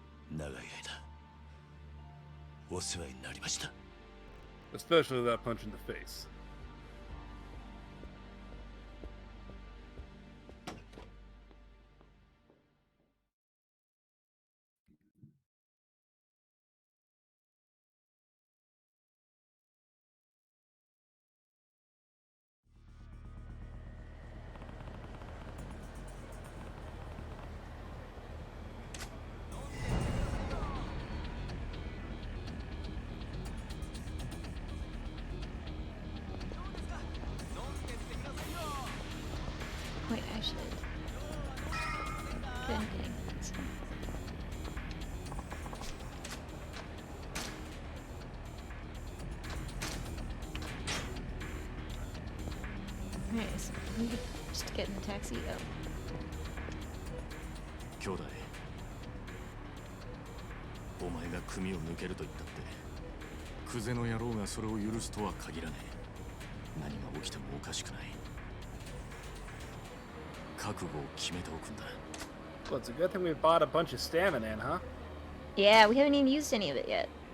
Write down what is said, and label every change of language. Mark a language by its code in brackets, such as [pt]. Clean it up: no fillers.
[ja] 長い間お世話になりました。 [en] Especially that punch in the face. Wait, I should. Good thing. Alright, so we just get in the taxi. Oh. [ja] 兄弟、お前が組を抜けると言ったってクゼの野郎がそれを許すとは限らねえ。何が起きてもおかしくない。覚悟を決めておくんだ。 [en] Well, it's a good thing we bought a bunch of stamina in, huh? Yeah, we haven't even used any of it yet.